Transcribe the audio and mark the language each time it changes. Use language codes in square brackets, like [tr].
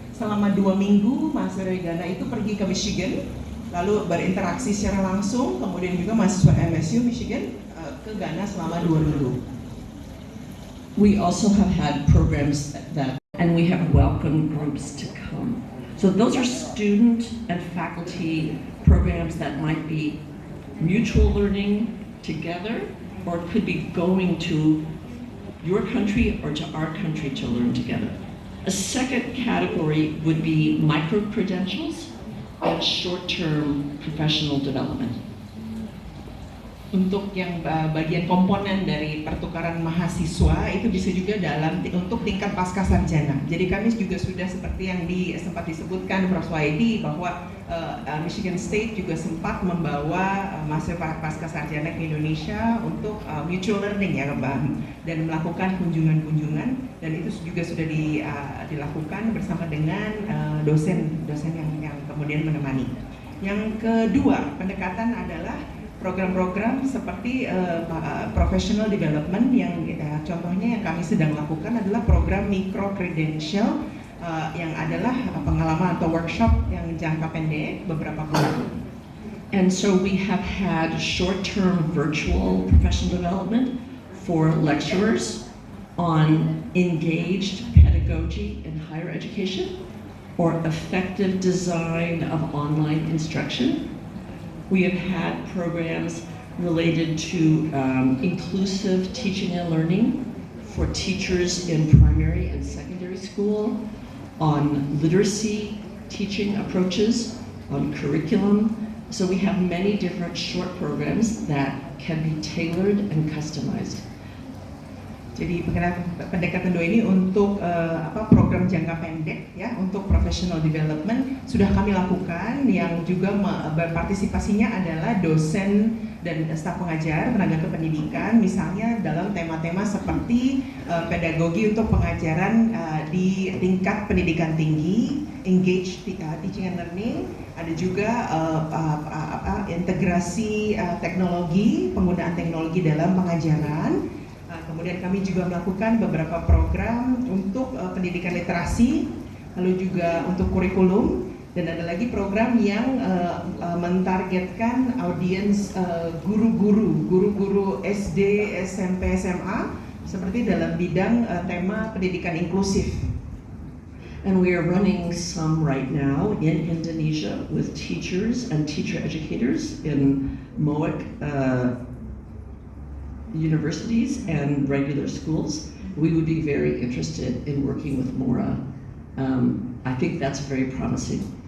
[id] Selama 2 minggu mahasiswa dari Ghana itu pergi ke Michigan, lalu berinteraksi secara langsung, kemudian juga mahasiswa MSU Michigan ke Ghana selama 2 minggu. [en] We also have had programs and we have welcomed groups to come. So those are student and faculty programs that might be mutual learning together, or could be going to your country or to our country to learn together. A second category would be micro-credentials and short-term professional development. [id] Untuk yang bagian komponen dari pertukaran mahasiswa itu bisa juga untuk tingkat pasca sarjana. Jadi kami juga sudah seperti yang sempat disebutkan Prof. Waidi bahwa Michigan State juga sempat membawa mahasiswa pasca sarjana ke Indonesia untuk [en] mutual learning [id] ya dan melakukan kunjungan-kunjungan, dan itu juga sudah dilakukan bersama dengan dosen-dosen yang kemudian menemani. Yang kedua pendekatan adalah program-program seperti professional development yang contohnya yang kami sedang lakukan adalah program micro credential yang adalah pengalaman atau workshop yang jangka pendek beberapa bulan. [en] And so we have had short-term virtual professional development for lecturers on engaged pedagogy in higher education or effective design of online instruction. We have had programs related to inclusive teaching and learning for teachers in primary and secondary school, on literacy teaching approaches, on curriculum. So we have many different short programs that can be tailored and customized. [id] Jadi pendekatan 2 ini untuk program jangka pendek ya untuk professional development sudah kami lakukan, yang juga berpartisipasinya adalah dosen dan staf pengajar, tenaga kependidikan, misalnya dalam tema-tema seperti pedagogi untuk pengajaran di tingkat pendidikan tinggi, [en] engage teaching and learning, [id] ada juga integrasi teknologi, penggunaan teknologi dalam pengajaran. Kemudian kami juga melakukan beberapa program untuk pendidikan literasi, lalu juga untuk kurikulum, dan ada lagi program yang mentargetkan audiens guru-guru SD, SMP, SMA, seperti dalam bidang tema pendidikan inklusif. [en] And we are running some right now in Indonesia with teachers and teacher educators in MOIC universities and regular schools. We would be very interested in working with Mora. I think that's very promising.